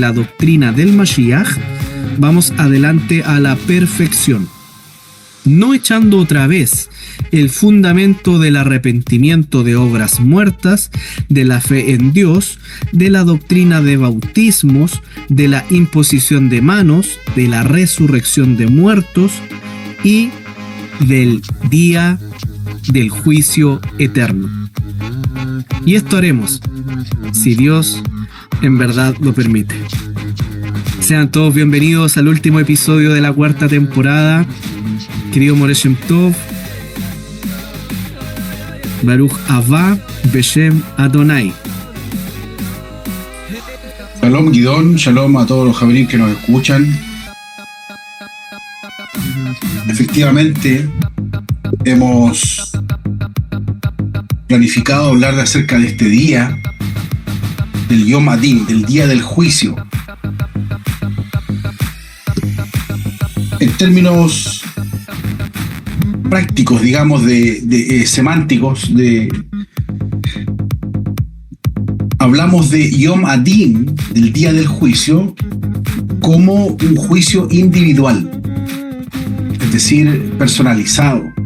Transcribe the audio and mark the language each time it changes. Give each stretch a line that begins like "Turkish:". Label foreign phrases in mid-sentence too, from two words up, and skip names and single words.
Spanish: la doctrina del Mashiach, vamos adelante a la perfección, no echando otra vez el fundamento del arrepentimiento de obras muertas, de la fe en Dios, de la doctrina de bautismos, de la imposición de manos, de la resurrección de muertos y del día del juicio eterno. Y esto haremos, si Dios en verdad lo permite. Sean todos bienvenidos al último episodio de la cuarta temporada. Querido Moreh Shem Tov,
Hebrew: ברוך הבא בשם אדוני.
Spanish: Shalom Guidón, shalom a todos los javerín que nos escuchan. Efectivamente, hemos planificado hablar acerca de este día, del
Hebrew: יום הדין,
Spanish: del día del juicio. En términos prácticos, digamos, semánticos, hablamos de
Hebrew: יום הדין,
Spanish: del día del juicio, como un juicio individual, es decir, personalizado.